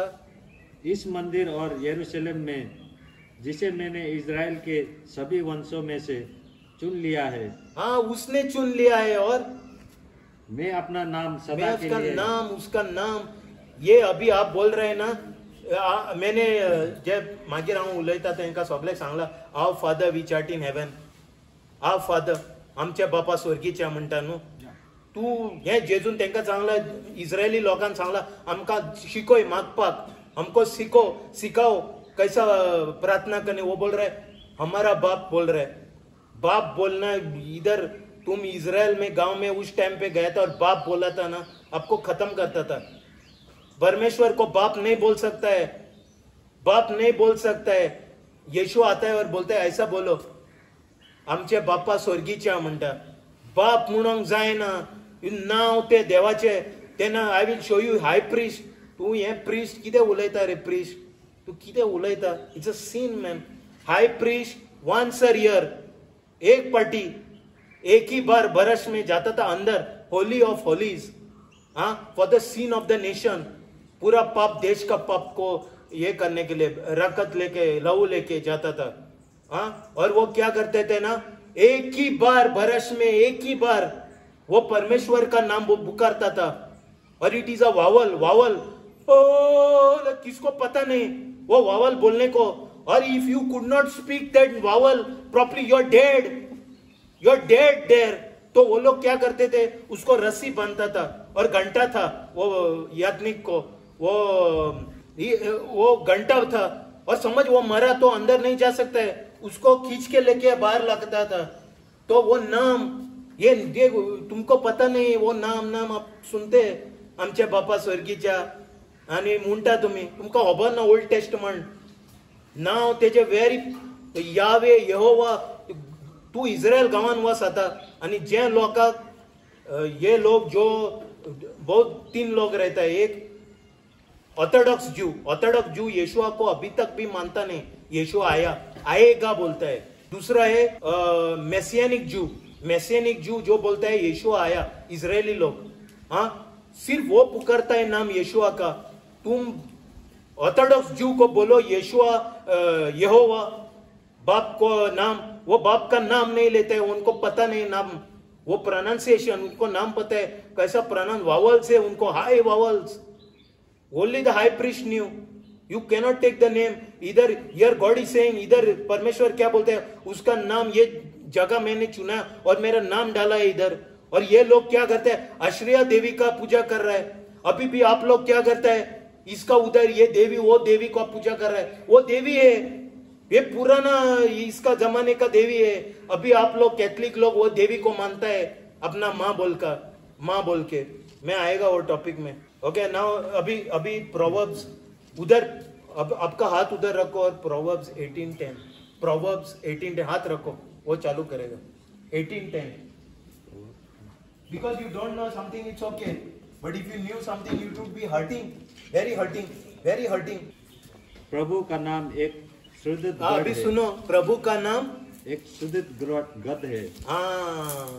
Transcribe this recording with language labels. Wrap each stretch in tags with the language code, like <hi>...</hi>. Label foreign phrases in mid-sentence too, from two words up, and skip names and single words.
<hi>इस मंदिर और यरूशलेम में जिसे मैंने इजराइल के सभी वंशों में से चुन लिया है। उसने चुन लिया है। और मैं अपना नाम मैं सदा के उसका लिए नाम, उसका नाम, ये अभी आप बोल रहे हैं ना, मैंने</hi> <kok>जे मागीर हांव उलयता तेंका सगळें सांगला,</kok> <en>our father which art in heaven, our father,</en> <kok>आमचे बापा स्वर्गीच्या म्हणटा न्हू. तू हे जेजून तेंका सांगला, इस्रायली लोकांक सांगला, आमकां शिकोय मागपाक,</kok> <hi>हमको सिखाओ कैसा प्रार्थना करने. वो बोल रहे हमारा बाप बोल रहे. बाप बोलना इधर, तुम इजराइल में गांव में उस टाइम पे गया था और बाप बोला था ना, आपको खत्म करता था. परमेश्वर को बाप नहीं बोल सकता है, बाप नहीं बोल सकता है. यीशु आता है और बोलता है ऐसा बोलो,</hi> <kok>आमचे बापा स्वर्गीच्या म्हणटा. बाप म्हणूंक जायना, नाव ते देवाचे. तेन्ना</kok> <en>I will show you high priest.</en> <kok>तू हे प्रिस्ट कितें उलयता रे प्रिस्ट, तू कितें उलयता.</kok> <en>it's a sin man. high priest once a year,</en> <hi>एक पार्टी, एक ही बार बरस में जाता था अंदर</hi> <en>holy of holies, हाँ, for the sin of the nation.</en> <hi>पूरा पाप, देश का पाप को ये करने के लिए रकत लेके, लहू लेके जाता था, हाँ. और वो क्या करते थे ना, एक ही बार बरस में, एक ही बार वो परमेश्वर का नाम वो पुकारता था.</hi> <en>और it is a vowel, vowel.</en> <hi>ओ किसको पता नहीं वो वावल बोलने को.</hi> <en>और if you could not speak that vowel properly, you are dead, you are dead there.</en> <hi>तो वो लोग क्या करते थे, उसको रस्सी बांधता था और घंटा था वो याज्ञिक को, वो घंटा था. और समझ वो मरा तो अंदर नहीं जा सकता है, उसको खींच के लेके बाहर लगता था. तो वो नाम, ये तुमको पता नहीं, वो नाम आप सुनते,</hi> <kok>आमचे बापा स्वर्गीच्या आणि म्हणटा तुम्ही, तुमका खबर ना ओल्ड टेस्टमेंट नाव तेजे वेरी यावे यहोवा. तू इस्रायल गांवान वस आता आणि जे लोकांक,</kok> <hi>ये लोग जो बहुत 3 लोग रहता है. एक</hi> <en>Orthodox Jew</en> <hi>यीशुआ को अभी तक भी मानता नहीं, यीशु आएगा बोलता है. दूसरा है</hi> <en>Messianic Jew</en> <hi>जो बोलता है यीशु आया. इजरायली लोग, हाँ, सिर्फ वो पुकारता है नाम यीशुआ का. तुम</hi> <en>Orthodox Jew</en> <hi>को बोलो यीशुआ यहोवा, बाप को नाम, वो बाप का नाम नहीं लेते हैं, उनको पता नहीं नाम, वो प्रोनाउंसिएशन, उनको नाम पता है कैसा प्रोनाउंस, वावल्स है उनको,</hi> <en>high vowels. only the high priest knew. you cannot take the name इधर. here God is saying,</en> <hi>इधर परमेश्वर क्या बोलते हैं, उसका नाम, ये जगह मैंने चुना और मेरा नाम डाला है इधर. और ये लोग क्या करते हैं, आश्रया देवी का पूजा कर रहा है. अभी भी आप लोग क्या करते हैं, इसका उधर ये देवी, वो देवी को पूजा कर रहा है. वो देवी है, ये पुराना इसका जमाने का देवी है. अभी आप लोग कैथलिक लोग वो देवी को मानता है अपना माँ बोल के. मैं आएगा वो टॉपिक में.</hi> <en>okay, now</en> <hi>अभी प्रोवर्ब्स उधर, अब आपका हाथ उधर रखो और प्रोवर्ब्स 18:10, प्रोवर्ब्स 18:10 हाथ रखो, वो चालू करेगा. 18:10.</hi> <en>Because you don't know something, it's okay. But if you knew something, you would be hurting, very hurting.</en> <hi>प्रभु का नाम एक शुद्ध गढ़ अभी है. सुनो, प्रभु का नाम एक शुद्ध गढ़ है. हाँ,</hi>